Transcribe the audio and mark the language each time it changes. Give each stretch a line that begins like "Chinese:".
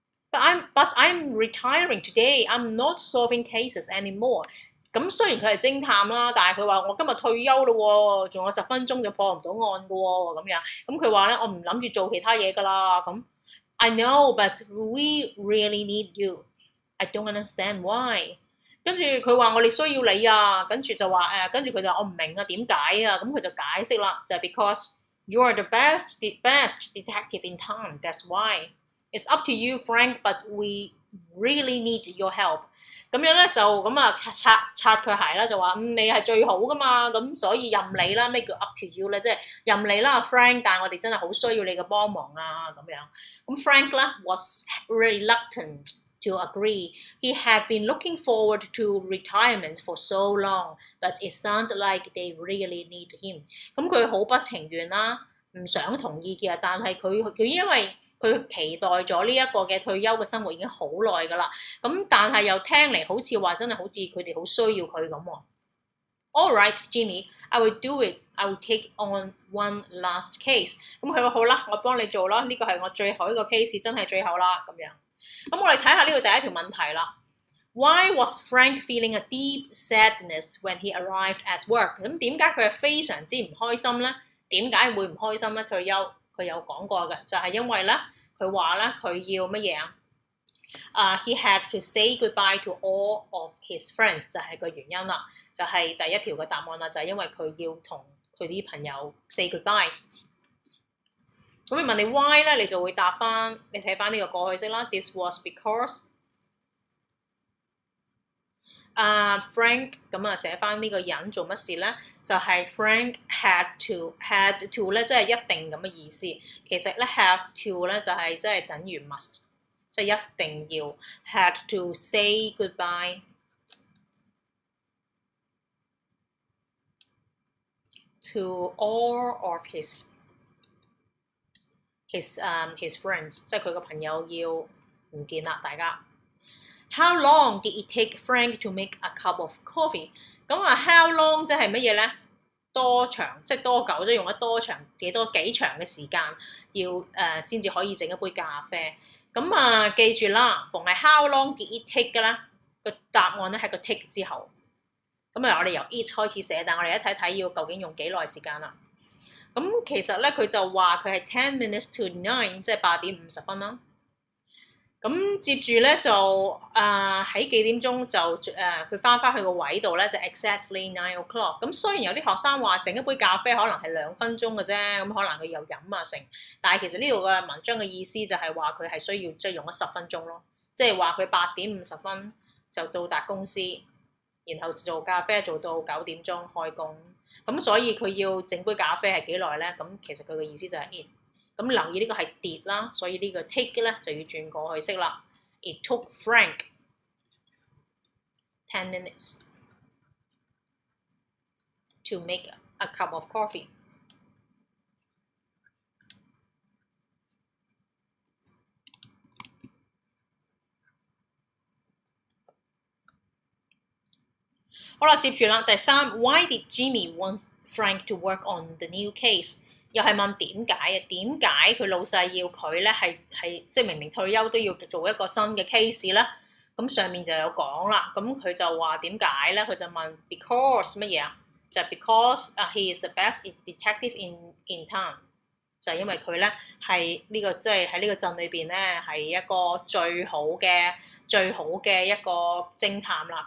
English: But I'm retiring today. I'm not solving cases anymore.
Cantonese: 咁雖然佢係偵探啦，但係佢話我今日退休咯喎，仲有10分鐘就破唔到案㗎喎，咁樣。咁佢話咧，我唔諗住做其他嘢㗎啦。
English: 咁 I know, but we really need you. I don't understand why.
Cantonese: 跟住佢話我哋需要你啊，跟住就話跟住佢就話我唔明啊，點解啊？咁佢就解釋啦，就係
English: because you are the best detective in town. That's why. It's up to you, Frank, but we really need your help.
Cantonese: 咁樣咧就咁啊擦佢鞋啦，就話你係最好噶嘛，咁所以任你啦。咩叫
English: up to you
Cantonese: 咧？即係任你啦 ，Frank， 但係我哋真係好需要你嘅幫忙啊，咁樣。
English: 咁 Frank 咧 was reluctant to agree. He had been looking forward to retirement for so long, but it sounded like they really need him.
Cantonese: 咁佢好不情願啦，唔想同意嘅，但係佢因為佢期待咗呢一個嘅退休嘅生活已經好耐㗎啦，咁但係又聽嚟好似話真係好似佢哋好需要佢咁喎。
English: All right, Jimmy, I will do it. I will take on one last case.
Cantonese: 咁佢話好啦，我幫你做啦，呢個係我最後一個 case， 真係最後啦咁樣。咁我哋睇下呢個第一條問題啦。
English: Why was Frank feeling a deep sadness when he arrived at work？
Cantonese: 咁點解佢係非常之唔開心咧？點解會唔開心咧？退休佢有講過嘅，就係因為咧。佢話咧，佢要乜嘢啊？
English: He had to say goodbye to all of his friends，
Cantonese: 就係個原因啦，就係第一條嘅答案啦，就係因為佢要同佢啲朋友
English: say goodbye。
Cantonese: 咁你問你 why 咧，你就會答翻，你睇翻呢個過去式啦。
English: This was because
Cantonese: Frank 咁啊寫翻呢個人做乜事咧？就係、
English: Frank had to
Cantonese: 咧，即係一定咁嘅意思。其實咧
English: have to
Cantonese: 咧就係即係等於 must， 即係一定要
English: had to say goodbye to all of his friends，
Cantonese: 即係佢個朋友要唔見啦，大家。
English: How long did it take Frank to make a cup of coffee？
Cantonese: 咁啊 ，
English: how long
Cantonese: 即係乜嘢咧？多長，即係多久，即係用咗多長幾長嘅時間，要先至可以整一杯咖啡。咁啊，記住啦，逢係
English: how long did it take
Cantonese: 嘅啦，個答案咧係個 take 之後。咁啊，我哋由 it 開始寫，但係我哋一睇睇要究竟用幾耐時間啦。咁其實咧，佢就話佢係
English: 10 minutes to 9，
Cantonese: 即係8點50分啦。咁接住咧就喺幾點鐘就佢翻去個位度咧就
English: exactly 9 o'clock。
Cantonese: 咁雖然有啲學生話整一杯咖啡可能係2分鐘嘅啫，咁可能佢又飲啊成，但係其實呢度嘅文章嘅意思就係話佢係需要即係用咗10分鐘咯，即係話佢8點50分就到達公司，然後做咖啡做到9點鐘開工。咁所以佢要整杯咖啡係幾耐咧？咁其實佢嘅意思就係 it。咁留意呢個係 did 啦，所以呢個 take 咧就要轉過去式啦。
English: It took Frank 10 minutes to make a cup of coffee。
Cantonese: 好啦，接住啦，第3
English: ，Why did Jimmy want Frank to work on the new case？
Cantonese: 又係問點解啊？點解佢老細要佢咧係即係明明退休都要做一個新嘅 case 咧？咁上面就有講啦。咁佢就話點解咧？佢就問 because 乜嘢啊？就係
English: because he is the best detective in town，
Cantonese: 就係因為佢咧係呢個即係喺呢個鎮裏邊咧係一個最好嘅一個偵探啦。